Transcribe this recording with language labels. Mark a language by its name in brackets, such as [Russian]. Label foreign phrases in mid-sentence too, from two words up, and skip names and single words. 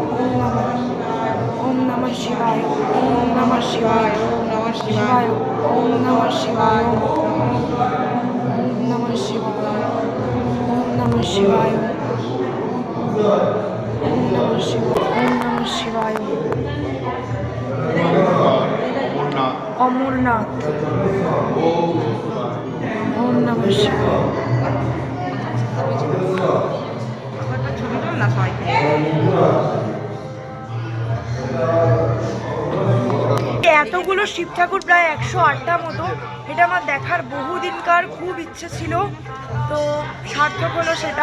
[Sanskrit] ওম নমঃ শিবায়, ওম নমঃ শিবায়, ওম নমঃ শিবায়, ওম নমঃ শিবায়, ওম নমঃ শিবায়, ওম নমঃ শিবায়, অমরনাথ, ওম নমঃ শিবায়। [Bangla] এতগুলো শিব ঠাকুর, প্রায় 108টা মতো, এটা আমার দেখার বহুদিনকার খুব ইচ্ছে ছিল, তো সার্থক হলো সেটা।